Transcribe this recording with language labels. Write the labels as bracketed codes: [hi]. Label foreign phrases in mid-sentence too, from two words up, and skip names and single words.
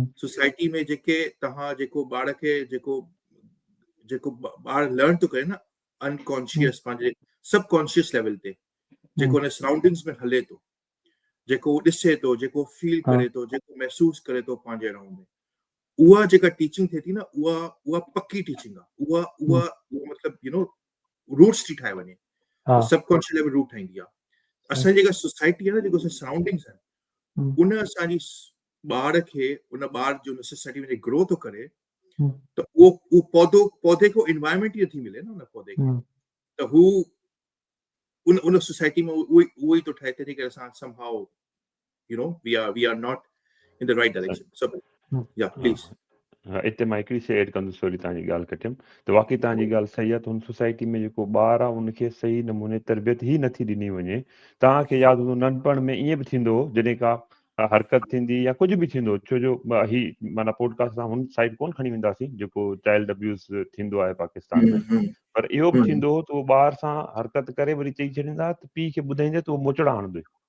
[sd] सोसाइटी में जेके तव्हां जेको ॿार खे जेको ॿार लर्न थो करे न, अनकॉन्शियस पंहिंजे [en] subconscious level [sd] ते, जेको हुन सराउंडिंग्स में हले थो, जेको ॾिसे थो, जेको फील करे थो, जेको महसूस करे थो पंहिंजे राउंड में, उहा जेका टीचिंग थिए थी न, उहा पक्की टीचिंग आहे। उहा मतिलबु रूट्स थी ठाहे वञे, [en] subconscious level [sd] रूट ठाहींदी आहे। असांजी जेका सोसाइटी आहे न, जेको सराउंडिंग्स आहिनि, उन असांजी ॿार खे, उन ॿार जो सोसाइटी में ग्रो थो करे, त उहो पौधे को एनवायरमेंट ई नथी मिले न उन पौधे खे, त हू उन सोसाइटी में उहो ई थो ठाहे, तंहिं करे असां समहाउ [en] we are not in the right direction. So yeah, please. [sd] हिते मां हिकिड़ी शइ एड कंदुसि, सॉरी तव्हांजी ॻाल्हि कटियमि, त वाक़ई तव्हांजी ॻाल्हि सही आहे। त हुन सोसाइटी में जेको ॿारु आहे उनखे सही नमूने तरबियत ई नथी ॾिनी वञे। तव्हांखे यादि हूंदो नंढपण में ईअं बि थींदो हो, जॾहिं का हरकत थींदी या कुझु बि थींदो, छो जो ही माना पॉडकास्ट असां हुन साइड कोन खणी वेंदासीं जेको [en] child abuse [sd] थींदो आहे पाकिस्तान में, पर इहो बि थींदो हो त उहो ॿार सां हरकत करे वरी चई छॾींदा त पीउ खे ॿुधाईंदे त उहो मोचड़ा हणंदो,